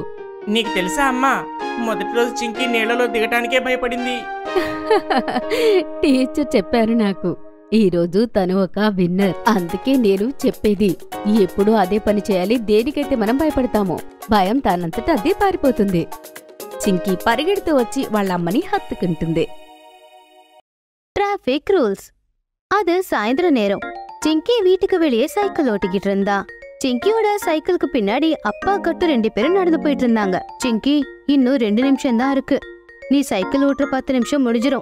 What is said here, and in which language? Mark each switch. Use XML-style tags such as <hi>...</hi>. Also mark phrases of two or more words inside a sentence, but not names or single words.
<te>నీకు తెలుసా అమ్మా, మొదటి రోజు చింకీ నీళ్లలో దిగటానికే భయపడింది. టీచర్ చెప్పారు నాకు. ఈ రోజు తను ఒక విన్నర్. అందుకే నేను చెప్పేది ఎప్పుడు అదే పని చేయాలి. దేనికైతే మనం భయపడతామో భయం తానంతట అదే పారిపోతుంది. చింకీ పరిగెడుతూ వచ్చి వాళ్ళ అమ్మని హత్తుకుంటుంది.</te> <en>traffic rules.</en> <ta>அது சாயந்தர நேரம். சிங்கி வீட்டுக்கு வெளியே சைக்கிள் ஓட்டிக்கிட்டு இருந்தா. சிங்கியோட சைக்கிளுக்கு பின்னாடி அப்பா கட்டு 2 பேரும் நடந்து போயிட்டு இருந்தாங்க. சிங்கி, இன்னும் 2 நிமிஷம் தான் இருக்கு. நீ சைக்கிள் ஓட்டுற 10 நிமிஷம் முடிஞ்சிரும்.</ta>